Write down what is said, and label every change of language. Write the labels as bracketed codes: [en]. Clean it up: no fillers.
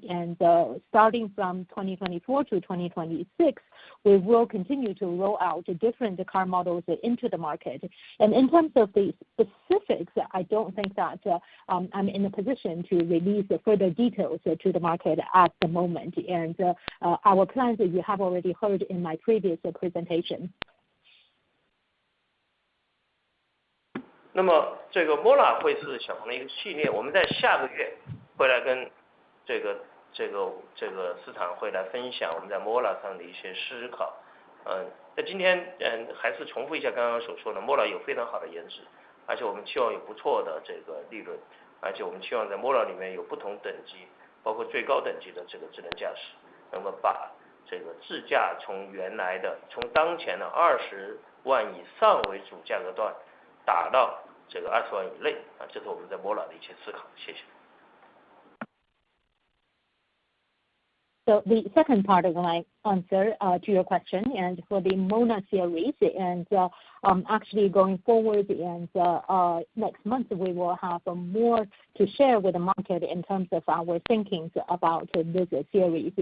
[en] And starting from 2024 to 2026, we will continue to roll out different car models into the market. And in terms of the specifics, I don't think that I'm in a position to release further details to the market at the moment. And our plans, you have already heard in my previous presentation. [zh] 那么这个 Mona 会是小鹏的一个系列，我们在下个月会来跟这个市场会来分享我们在 Mona 上的一些思考。在今天还是重复一下刚刚所说的 ，Mona 有非常好的颜值，而且我们期望有不错的这个利润，而且我们期望在 Mona 里面有不同等级，包括最高等级的这个智能驾驶，那么把这个智驾从当前的20万以上为主价格段打到这个20万以内这是我们在 Mona 的一些思考。谢谢。 [en] So the second part of my answer to your question, and for the Mona series, and actually going forward, and next month we will have more to share with the market in terms of our thinkings about this series.